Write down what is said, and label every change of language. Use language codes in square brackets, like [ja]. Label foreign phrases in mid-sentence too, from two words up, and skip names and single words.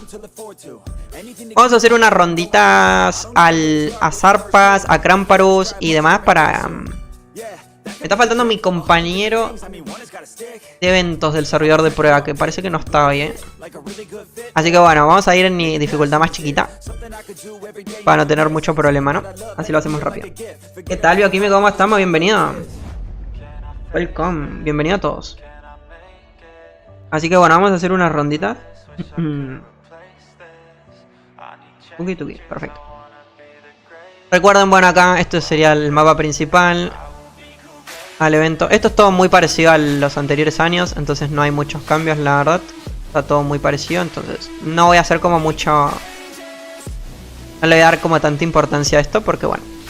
[es] Vamos a hacer unas ronditas a Zarpas, a Kramparus y demás para Me está faltando mi compañero de eventos del servidor de prueba, que parece que no está hoy, Así que bueno, vamos a ir en mi dificultad más chiquita, para no tener mucho problema, ¿no? Así lo hacemos rápido. ¿Qué tal, Bioquímico? ¿Cómo estamos? Bienvenido. Welcome. Bienvenido a todos. Así que bueno, vamos a hacer una rondita. Tuki tuki, perfecto. Recuerden, bueno, acá esto sería el mapa principal al evento. Esto es todo muy parecido a los anteriores años, entonces no hay muchos cambios, la verdad. Está todo muy parecido, entonces no voy a hacer como mucho... No le voy a dar como tanta importancia a esto, porque bueno.